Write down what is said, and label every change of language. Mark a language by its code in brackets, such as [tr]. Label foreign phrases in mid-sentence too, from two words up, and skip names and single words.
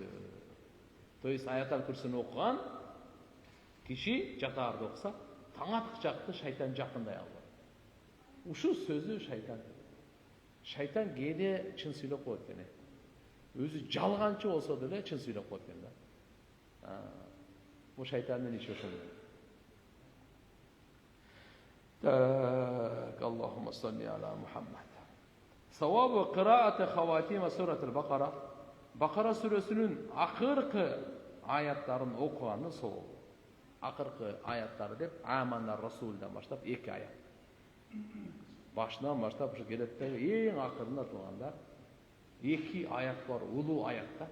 [ky] То есть аятал курсини окуган киши жатаарда окуса, таң аткычакты шайтан жакындай албайт. Ушул сөзү шайтан. Шайтан кээде чын сүйлөп коет экен. Өзү жалганчы болсо деле чын сүйлөп коет экен да. Бул шайтандын иши ошол. [ar] اللهم صل على محمد. ثواب قراءة خواتيم سورة البقرة. [ky] Бакара сүрөсүнүн акыркы аяттарын окуганы сол. Акыркы аяттары деп Аманар Расулдан баштап 2 аят. Башынан баштап ушу келеттеги эң акырында турганда 2 аят бар, улуу аятта.